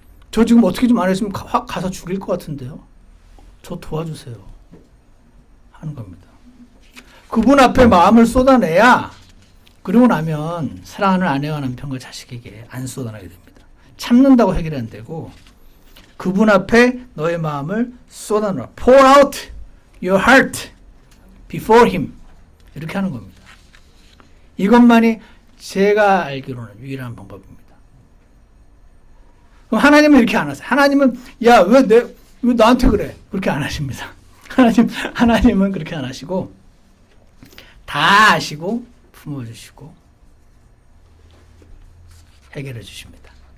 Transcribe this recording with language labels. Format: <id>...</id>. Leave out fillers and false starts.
<ko>저 지금 어떻게 좀 안 했으면 확 가서 죽일 것 같은데요. 저 도와주세요. 하는 겁니다. 그분 앞에 마음을 쏟아내야 그러고 나면 사랑하는 아내와 남편과 자식에게 안 쏟아내게 됩니다. 참는다고 해결이 안 되고 그분 앞에 너의 마음을 쏟아내라.</ko> <en>Pour out your heart before him.</en> <ko>이렇게 하는 겁니다. 이것만이 제가 알기로는 유일한 방법입니다. 그럼 하나님은 이렇게 안 하세요. 하나님은 야, 왜 나한테 그래? 그렇게 안 하십니다. 하나님은 그렇게 안 하시고 다 아시고 품어주시고 해결해 주십니다.</ko>